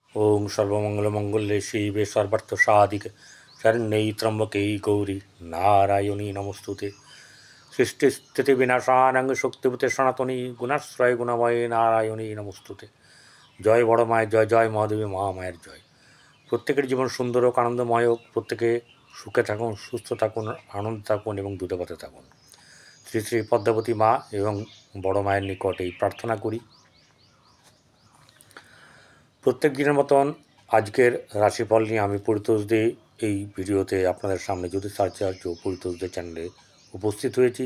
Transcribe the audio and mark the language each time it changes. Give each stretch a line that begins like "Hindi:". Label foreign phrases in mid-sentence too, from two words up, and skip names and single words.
Sanskrit: ओं सर्वमंगलमंगल्ये शिवे सर्वार्थ साधिके शरण्यै त्र्यंबके गौरी नारायणी नमोस्तुते। सृष्टिस्थिति विनाशानां शक्तिभूते सनातनी गुणाश्रय गुणमये नारायणी नमोस्तुते।
Bangla: জয় বড় মায়ের জয়, জয় মহাদেবী মহামায়ের জয়। প্রত্যেকের জীবন সুন্দর হোক, আনন্দময় হোক, প্রত্যেকে সুখে থাকুন, সুস্থ থাকুন, আনন্দে থাকুন এবং দুধে ভাতে থাকুন। শ্রী শ্রী পদ্মাবতী মা এবং বড় মায়ের নিকট এই প্রার্থনা করি। প্রত্যেক দিনের মতন আজকের রাশিফল নিয়ে আমি পরিতোষ দে এই ভিডিওতে আপনাদের সামনে জ্যোতিষাচার্য পরিতোষ দে চ্যানেলে উপস্থিত হয়েছি।